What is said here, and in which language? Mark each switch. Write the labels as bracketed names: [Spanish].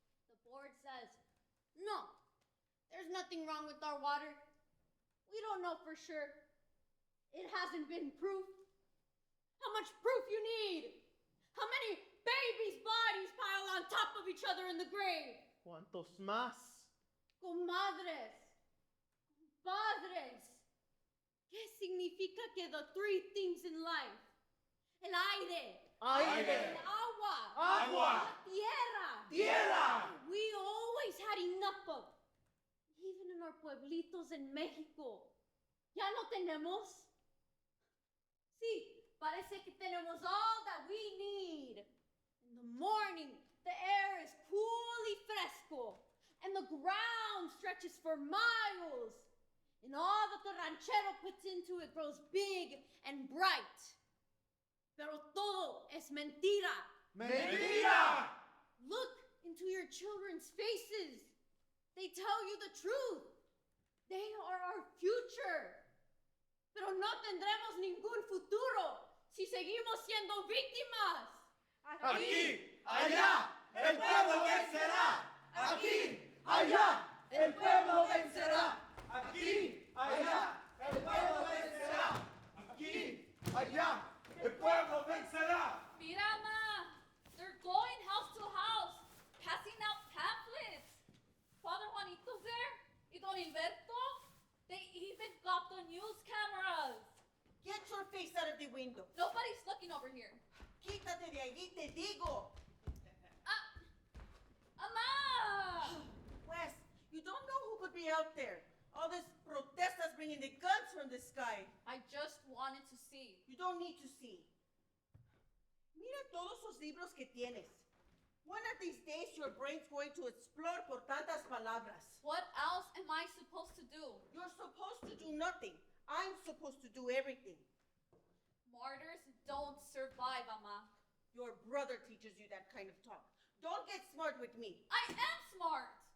[English] The board says, no, there's nothing wrong with our water. We don't know for sure. It hasn't been proof. How much proof you need? How many babies' bodies pile on top of each other in the grave? [Spanish] ¿Cuántos más? Comadres, padres, ¿qué significa que [English] the 3 things in life? [Spanish] El aire, Aire. el agua, Agua. la tierra, Tierra. [English] we always had enough of. Even in our pueblitos in Mexico. [Spanish] ¿Ya no tenemos? Sí, parece que tenemos [English] all that we need. In the morning, The air is coolly fresco, and the ground stretches for miles. And all that the ranchero puts into it grows big and bright. [Spanish] Pero todo es mentira. Mentira! [English] Look into your children's faces. They tell you the truth. They are our future. [Spanish] Pero no tendremos ningún futuro si seguimos siendo víctimas. Aquí, allá, el pueblo vencerá. Aquí, allá, el pueblo vencerá. Aquí, allá, el pueblo vencerá. Aquí, allá, el pueblo vencerá. Mira, ma, [English] they're going house to house, passing out pamphlets. Father Juanito's there, y Don Humberto. They even got the news cameras. Get your face out of the window. Nobody's looking over here. [Spanish] Quítate de allí, te digo. Ama! [English] Wes, you don't know who could be out there. All this protestas bringing the guns from the sky. I just wanted to see. You don't need to see. [Spanish] Mira todos esos libros que tienes. [English] One of these days, your brain's going to explode [Spanish] por tantas palabras. [English] What else am I supposed to do? You're supposed to do nothing. I'm supposed to do everything. Martyrs don't survive, Ama. Your brother teaches you that kind of talk. Don't get smart with me. I am smart.